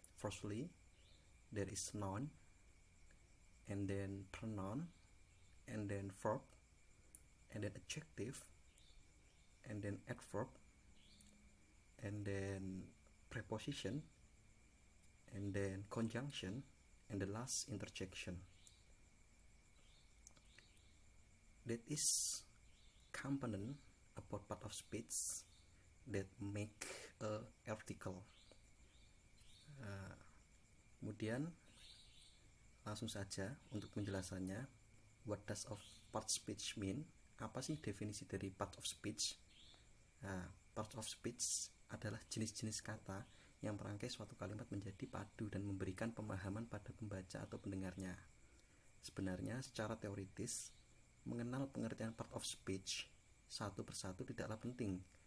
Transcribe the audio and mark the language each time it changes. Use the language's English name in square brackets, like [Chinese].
[English] Firstly, there is noun, and then pronoun, and then verb, and then adjective, and then adverb, and then preposition, and then conjunction, and the last interjection. That is component about part of speech that make a article. [Indonesian] Kemudian langsung saja untuk penjelasannya. [English] What does of part speech mean? [Indonesian] Apa sih definisi dari part of speech? Part of speech adalah jenis-jenis kata yang merangkai suatu kalimat menjadi padu dan memberikan pemahaman pada pembaca atau pendengarnya. Sebenarnya secara teoritis, mengenal pengertian part of speech satu persatu tidaklah penting.